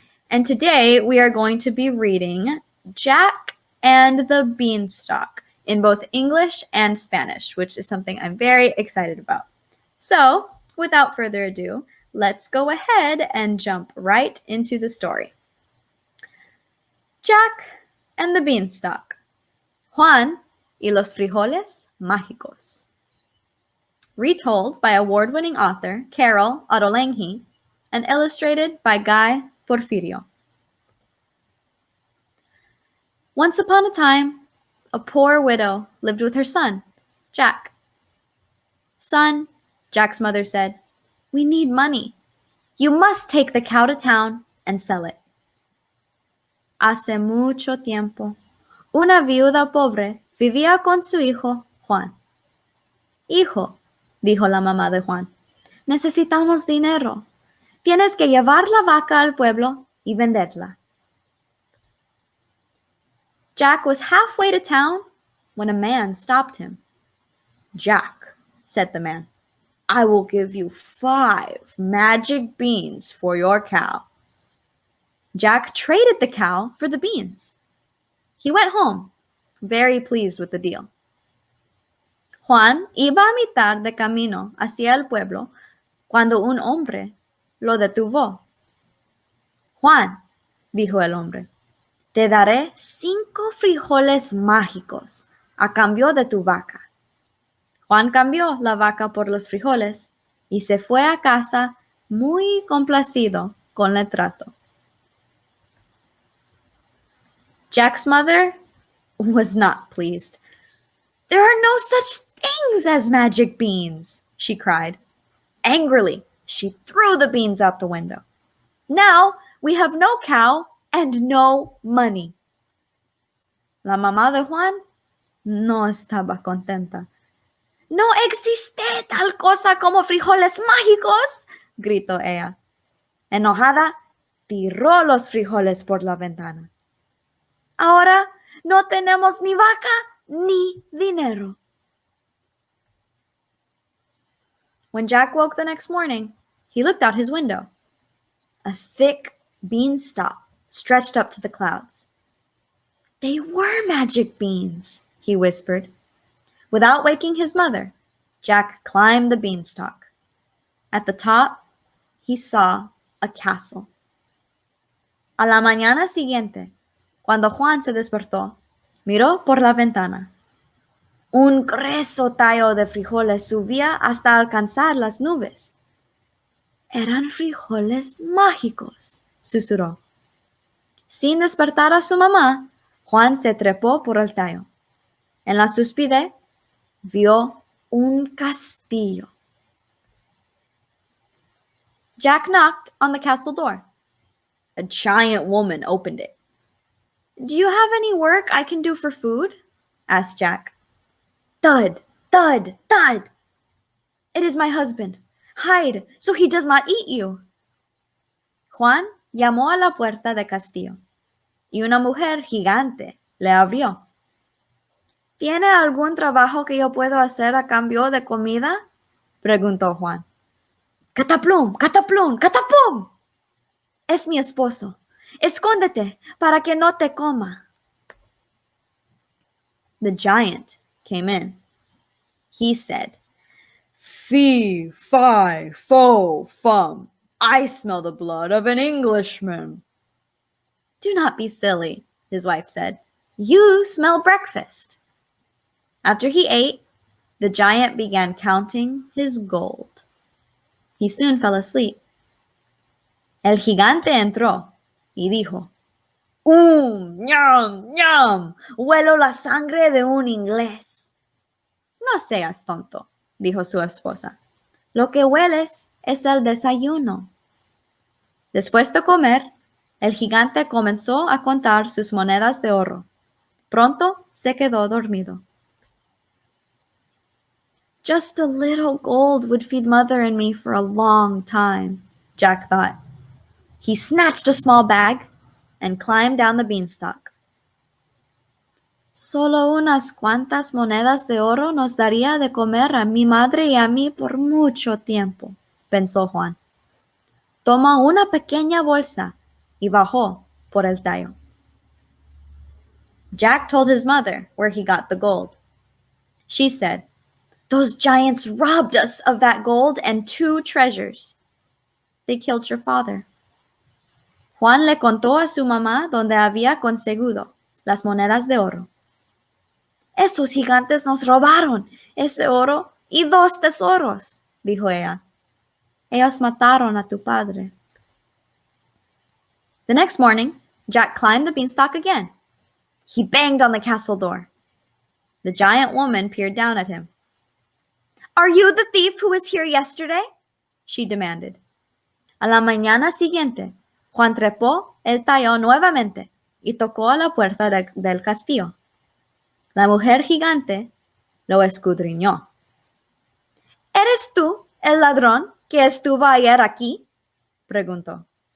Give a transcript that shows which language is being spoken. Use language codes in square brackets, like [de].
[en] And today we are going to be reading Jack and the Beanstalk in both English and Spanish, which is something I'm very excited about. So, without further ado, let's go ahead and jump right into the story. Jack and the Beanstalk. [es] Juan y los Frijoles Mágicos. [en] Retold by award-winning author Carol Ottolenghi and illustrated by Guy Porfirio. Once upon a time, a poor widow lived with her son, Jack. Son, Jack's mother said, we need money. You must take the cow to town and sell it. [es] Hace mucho tiempo, una viuda pobre vivía con su hijo, Juan. Hijo, dijo la mamá de Juan, necesitamos dinero. Tienes que llevar la vaca al pueblo y venderla. [en] Jack was halfway to town when a man stopped him. Jack, said the man, I will give you 5 magic beans for your cow. Jack traded the cow for the beans. He went home, very pleased with the deal. [es] Juan iba a mitad de camino hacia el pueblo cuando un hombre lo detuvo. Juan, dijo el hombre, te daré 5 frijoles mágicos a cambio de tu vaca. Juan cambió la vaca por los frijoles y se fue a casa muy complacido con el trato. [en] Jack's mother was not pleased. There are no such things as magic beans, she cried. Angrily, she threw the beans out the window. Now we have no cow and no money. [es] La mamá de Juan no estaba contenta. No existe tal cosa como frijoles mágicos, gritó ella. Enojada, tiró los frijoles por la ventana. Ahora no tenemos ni vaca ni dinero. [en] When Jack woke the next morning, he looked out his window. A thick beanstalk stretched up to the clouds. They were magic beans, he whispered. Without waking his mother, Jack climbed the beanstalk. At the top, he saw a castle. [es] A la mañana siguiente, cuando Juan se despertó, miró por la ventana. Un grueso tallo de frijoles subía hasta alcanzar las nubes. Eran frijoles mágicos, susurró. Sin despertar a su mamá, Juan se trepó por el tallo. En la cúspide vio un castillo. [en] Jack knocked on the castle door. A giant woman opened it. Do you have any work I can do for food? Asked Jack. Thud, thud, thud. It is my husband. Hide, so he does not eat you. [es] Juan llamó a la puerta del castillo, y una mujer gigante le abrió. ¿Tiene algún trabajo que yo puedo hacer a cambio de comida? Preguntó Juan. Cataplum, cataplum, catapum. Es mi esposo. Escóndete para que no te coma. [en] The giant came in. He said, Fee, fi, fo, fum. I smell the blood of an Englishman. Do not be silly, his wife said. You smell breakfast. After he ate, the giant began counting his gold. He soon fell asleep. [es] El gigante entró y dijo, ñam, ñam, huelo la sangre de un inglés. No seas tonto, dijo su esposa. Lo que hueles es el desayuno. Después de comer, el gigante comenzó a contar sus monedas de oro. Pronto se quedó dormido. [en] Just a little gold would feed Mother and me for a long time, Jack thought. He snatched a small bag and climbed down the beanstalk. [es] Solo unas cuantas monedas de oro nos daría de comer a mi madre y a mí por mucho tiempo, pensó Juan. Toma una pequeña bolsa y bajó por el tallo. [en] Jack told his mother where he got the gold. She said, "Those giants robbed us of that gold and 2 treasures. They killed your father." [es] Juan le contó a su mamá dónde había conseguido las monedas de oro. Esos gigantes nos robaron ese oro y 2 tesoros, dijo ella. Ellos mataron a tu padre. [en] The next morning, Jack climbed the beanstalk again. He banged on the castle door. The giant woman peered down at him. "Are you the thief who was here yesterday?" she demanded. [es] A la mañana siguiente, Juan trepó el tallo nuevamente y tocó a la puerta del castillo. La mujer gigante lo escudriñó. ¿Eres tú el ladrón que estuvo ayer aquí?, preguntó.